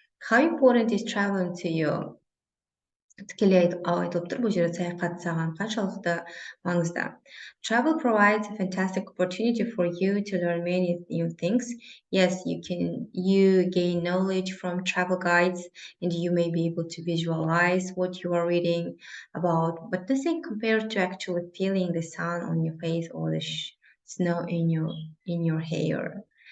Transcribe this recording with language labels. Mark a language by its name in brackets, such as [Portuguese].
[English] How important is traveling to you? [Kazakh] Тікелей айтылып тұр, бұл жерде саяхат саған қаншалықты маңызды. [English] Travel provides a fantastic opportunity for you to learn many new things. Yes, you gain knowledge from travel guides and you may be able to visualize what you are reading about, but nothing compared to actually feeling the sun on your face or the snow in your hair.